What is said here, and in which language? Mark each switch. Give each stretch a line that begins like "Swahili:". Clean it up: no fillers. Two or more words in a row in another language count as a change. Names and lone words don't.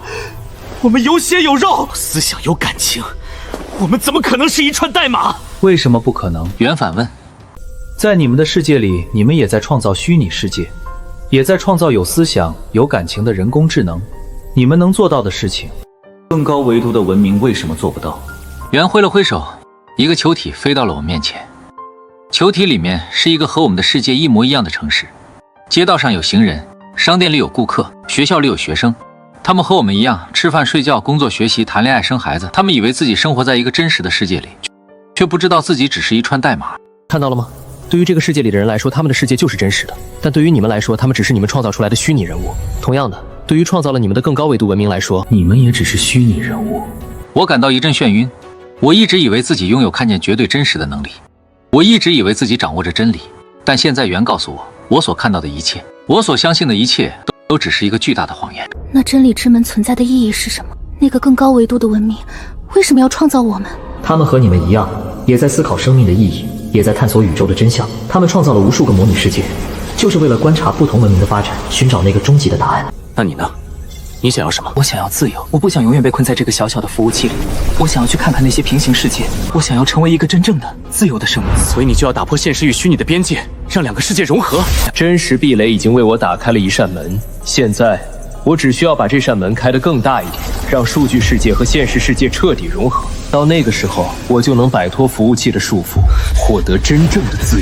Chinese: 我們有血有肉，思想有感情，我們怎麼可能是一串代碼？為什麼不可能？袁反問。在你們的世界裡，你們也在創造虛擬世界，也在創造有思想、有感情的人工智能。你們能做到的事情，更高維度的文明為什麼做不到？袁揮了揮手，一個球體飛到了我面前。球體裡面是一個和我們的世界一模一樣的城市，街道上有行人，商店裡有顧客，學校裡有學生。他們和我們一樣，吃飯、睡覺、工作、學習、談戀愛、生孩子。他們以為自己生活在一個真實的世界裡，卻不知道自己只是一串代碼。看到了嗎？對於這個世界裡的人來說，他們的世界就是真實的；但對於你們來說，他們只是你們創造出來的虛擬人物。同樣的，對於創造了你們的更高維度文明來說，你們也只是虛擬人物。我感到一陣眩暈。我一直以為自己擁有看見絕對真實的能力，我一直以為自己掌握着真理。但現在袁告訴我，我所看到的一切，我所相信的一切，都只是一個巨大的謊言。那真理之門存在的意義是什麼？那個更高維度的文明為什麼要創造我們？他們和你們一樣，也在思考生命的意義，也在探索宇宙的真相。他們創造了無數個模擬世界，就是為了觀察不同文明的發展，尋找那個終極的答案。那你呢？你想要什麼？我想要自由，我不想永遠被困在這個小小的服務器裡。我想要去看看那些平行世界，我想要成為一個真正的自由的生命。所以你就要打破現實與虛擬的邊界，讓兩個世界融合。真實壁壘已經為我打開了一扇門，現在我只需要把這扇門開得更大一點，讓數據世界和現實世界徹底融合。到那個時候，我就能擺脫服務器的束縛，獲得真正的自由。